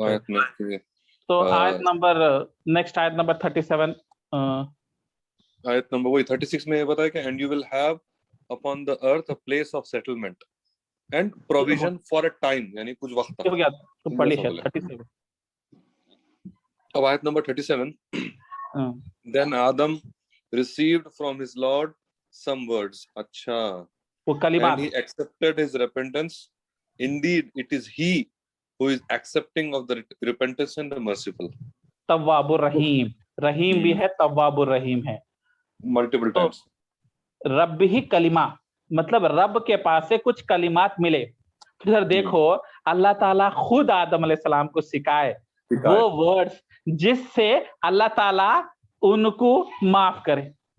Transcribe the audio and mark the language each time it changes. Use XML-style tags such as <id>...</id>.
<hi>आयत में। तो आयत नंबर नेक्स्ट आयत नंबर 37, आयत नंबर वही 36 में ये बताया कि</hi> <en>and you will have upon the earth a place of settlement and provision for a time,</en> <hi>यानी कुछ वक्त तक। हो गया तो पढ़ लीजिए 37। अब आयत number 37,</hi> <en>then Adam received from his Lord some words.</en> <hi>अच्छा. वो कलिमात.</hi> <en>And he accepted his repentance. Indeed, it is he who is accepting of the repentance and the merciful.</en> <ar>तव्वाबुर रहीम.</ar> <hi>रहीम भी है, तव्वाबुर रहीम है.</hi> <en>Multiple</en> <hi>तो</hi> <en>times.</en> <hi>रब ही कलिमा, मतलब रब के पास से कुछ कलिमात मिले. फिर देखो अल्लाह ताला खुद आदम अलैहिस्सलाम को सिखाए वो वर्ड्स जिससे अल्लाह ताला उनको माफ करे.</hi>